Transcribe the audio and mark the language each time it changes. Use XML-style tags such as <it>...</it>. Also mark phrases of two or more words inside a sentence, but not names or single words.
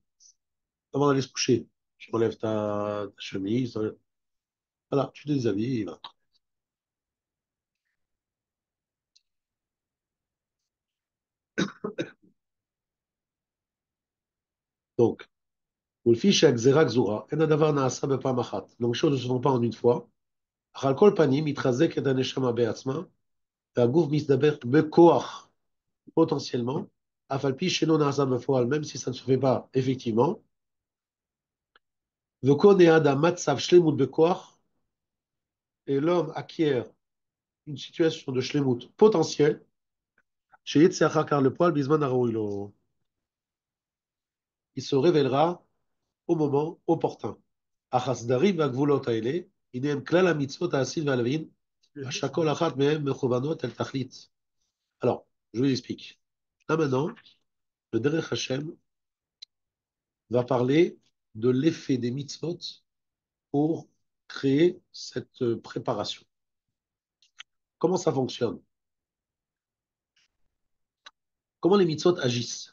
<fr>Avant d'aller se coucher, tu enlèves ta chemise, voilà, tu te déshabilles, et voilà. Donc,</fr> <he>ולפי שהגזירה גזורה, אין הדבר נעשה בפעם אחת.</he> <fr>Donc, les choses ne se font pas en une fois.</fr> <he>אך על כל פנים, מתחזקת הנשמה בעצמה, והגוף מסתבר בכוח, potentiellement, אף על פי שאינו נעשה בפועל,</he> <fr>même si ça ne se fait pas effectivement,</fr> <he>וכל האדם מצב שלמות בכוח,</he> <fr>et l'homme acquiert une situation de shlemut potentielle,</fr> <he>שיצא אחר כך לפועל בזמן הראוי לו.</he> <fr>Il se révélera au moment opportun.</fr> <he>אך הסדרים והגבולות האלה, הנה הם כלל המצוות העשים והלווין, שהכל אחת מהם מכוונות אל תכלית.</he> <fr>Alors, je vous explique. Là maintenant, le Derech Hashem va parler de l'effet des mitzvot pour créer cette préparation. Comment ça fonctionne? Comment les mitzvot agissent?</fr>